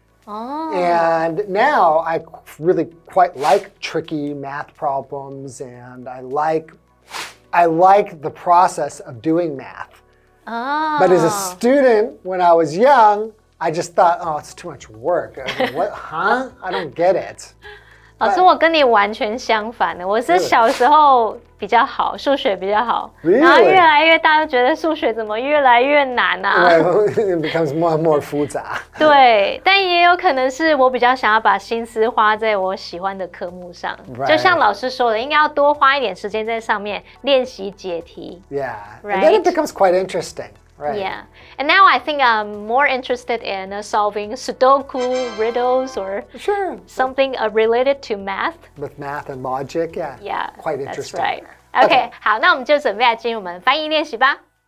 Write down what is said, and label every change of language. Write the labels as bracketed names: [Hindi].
[English] And now I really quite like tricky math problems, and I like the process of doing math. But as a student, when I was young, I just thought, oh, it's too much work. What? Huh? I don't get it. [Chinese] 老师，我跟你完全相反的。我是小时候比较好，数学比较好，然后越来越大，就觉得数学怎么越来越难啊？ [English] It becomes more and more [Chinese] 复杂。对，但也有可能是我比较想要把心思花在我喜欢的科目上。就像老师说的，应该要多花一点时间在上面练习解题。 [English] Yeah, and then it becomes quite interesting. Right. Yeah, and now I think I'm more interested in solving Sudoku riddles or something related to math. With math and logic, yeah, quite interesting. That's right. [Chinese] Okay, 好，那我们就准备来进入我们翻译练习吧。